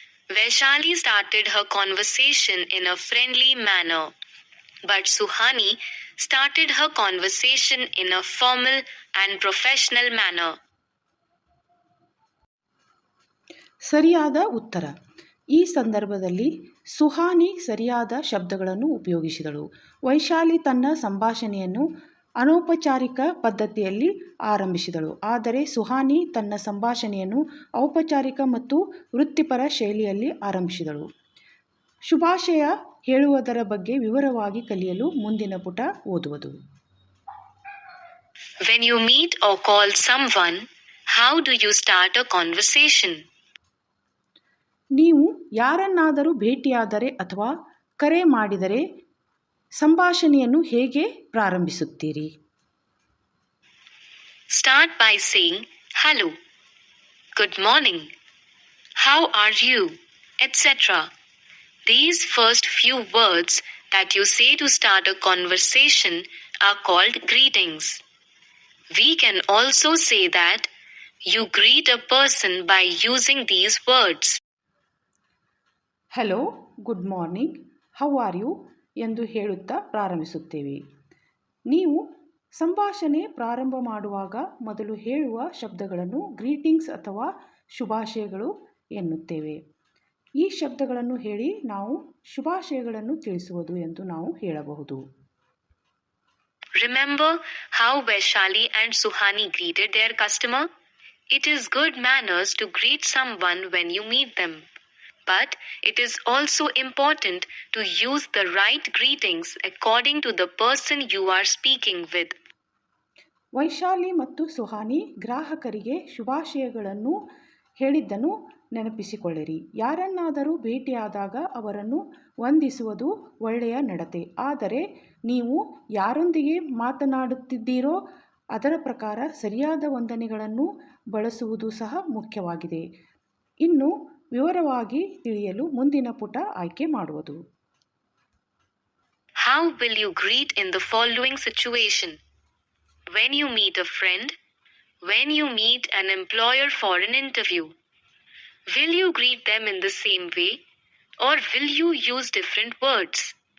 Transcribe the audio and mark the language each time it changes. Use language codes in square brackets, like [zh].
[en] Vaishali started her conversation in a friendly manner, but Suhani started her conversation in a formal and professional manner. [kn] ಸರಿಯಾದ ಉತ್ತರ. ಈ ಸಂದರ್ಭದಲ್ಲಿ ಸುಹಾನಿ ಸರಿಯಾದ ಶಬ್ದಗಳನ್ನು ಉಪಯೋಗಿಸಿದಳು. ವೈಶಾಲಿ ತನ್ನ ಸಂಭಾಷಣೆಯನ್ನು ಅನೌಪಚಾರಿಕ ಪದ್ಧತಿಯಲ್ಲಿ ಆರಂಭಿಸಿದಳು, ಆದರೆ ಸುಹಾನಿ ತನ್ನ ಸಂಭಾಷಣೆಯನ್ನು ಔಪಚಾರಿಕ ಮತ್ತು ವೃತ್ತಿಪರ ಶೈಲಿಯಲ್ಲಿ ಆರಂಭಿಸಿದಳು. ಶುಭಾಶಯ ಹೇಳುವುದರ ಬಗ್ಗೆ ವಿವರವಾಗಿ ಕಲಿಯಲು ಮುಂದಿನ ಪುಟ ಓದುವುದು. [en] When you meet or call someone, how do you start a conversation? [kn] ನೀವು ಯಾರನ್ನಾದರೂ ಭೇಟಿಯಾದರೆ ಅಥವಾ ಕರೆ ಮಾಡಿದರೆ ಸಂಭಾಷಣೆಯನ್ನು ಹೇಗೆ ಪ್ರಾರಂಭಿಸುತ್ತೀರಿ? [en] Start by saying hello, good morning, how are you, etc. These first few words that you say to start a conversation are called greetings. We can also say that you greet a person by using these words. Hello, good morning, how are you [kn] ಎಂದು ಹೇಳುತ್ತಾ ಪ್ರಾರಂಭಿಸುತ್ತೇವೆ. ನೀವು ಸಂಭಾಷಣೆ ಪ್ರಾರಂಭ ಮಾಡುವಾಗ ಮೊದಲು ಹೇಳುವ ಶಬ್ದಗಳನ್ನು ಗ್ರೀಟಿಂಗ್ಸ್ ಅಥವಾ ಶುಭಾಶಯಗಳು ಎನ್ನುತ್ತೇವೆ. ಈ ಶಬ್ದಗಳನ್ನು ಹೇಳಿ ನಾವು ಶುಭಾಶಯಗಳನ್ನು ತಿಳಿಸುವುದು ಎಂದು ನಾವು ಹೇಳಬಹುದು. [en] Remember how Vaishali and Suhani greeted their customer? It is good manners to greet someone when you meet them. But it is also important to use the right greetings according to the person you are speaking with. [kn] Vaishali ಮತ್ತು ಸುಹಾನಿ ಗ್ರಾಹಕರಿಗೆ ಶುಭಾಶಯಗಳನ್ನು ಹೇಳಿದ್ದನ್ನು ನೆನಪಿಸಿಕೊಳ್ಳಿರಿ. ಯಾರನ್ನಾದರೂ ಭೇಟಿಯಾದಾಗ ಅವರನ್ನು ವಂದಿಸುವುದು ಒಳ್ಳೆಯ ನಡತೆ. ಆದರೆ ನೀವು ಯಾರೊಂದಿಗೆ ಮಾತನಾಡುತ್ತಿದ್ದೀರೋ ಅದರ ಪ್ರಕಾರ ಸರಿಯಾದ ವಂದನೆಗಳನ್ನು ಬಳಸುವುದು ಸಹ ಮುಖ್ಯವಾಗಿದೆ. ಇನ್ನು ವಿವರವಾಗಿ ತಿಳಿಯಲು ಮುಂದಿನ ಪುಟ ಆಯ್ಕೆ ಮಾಡುವುದು. [en] How will you greet in the following situation? When you meet a friend, when you meet an employer for an interview. Will you greet them in the same way or will you use different words?